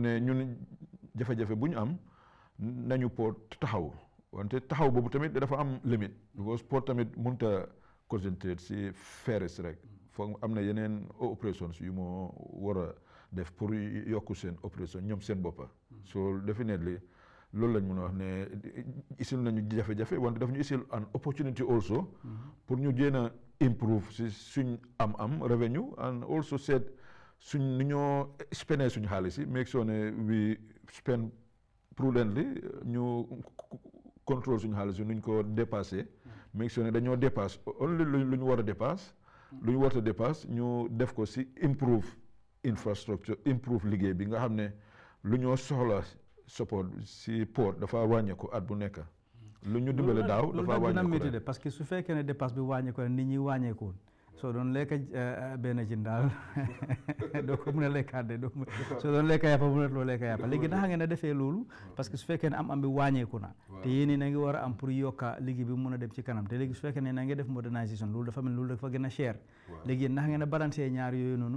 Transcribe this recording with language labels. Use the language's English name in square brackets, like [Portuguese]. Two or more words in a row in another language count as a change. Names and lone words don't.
[Wolof] ne ñun jafe-jafe bu ñu am nañu port taxaw wante taxaw boobu tamit dafa am limite because port tamit mënut a concentrate si ferries rek foog am na yeneen operations yu moo war a def pour yokku seen opération ñoom seen boppa [English] so definitely [Wolof] loolu lañ mën a wax ne isil nañu jafe-jafe wante daf ñu isil [English] an opportunity also [Wolof] pour ñu jéem a improve si suñ am [English] revenue and also [Wolof] seet suñ ni ñoo spendee suñu xaalis yi [English] make sure [Wolof] ne [English] we spend prudently [Wolof] ñu contrôle suñu xaalis yi nuñ ko dépassé [English] make sure [Wolof] ne dañoo dépasse only lu ñu war a dépasse lu ñu war a dépasse ñu def ko si [English] improve infrastructure improve [Wolof] liggéey bi nga xam ne lu ñoo soxla support si port dafa wàññeeku at bu nekk lu ñu dimbale daaw dafa wàññeeku de [French] parce que [Wolof] su fekkee ne dépasse bi wàññeeku nit ñi wàññeekuwoon soo doon lekk benn jën daal doo ko mën a lekkaat de soo doon lekk yàppa mënatuloo lekk yàppa léegi naka ngeen a defee loolu [French] parce que [Wolof] su fekkee ne am bi wàññeeku na te yéen na ngi war a am pour yokka liggéey bi mun a dem ci kanam te léegi su fekkee ne na nga def modernisation loolu dafa mel loolu dafa gën a cher léegi yéen naka ngeen a balancé ñaar yooyu noonu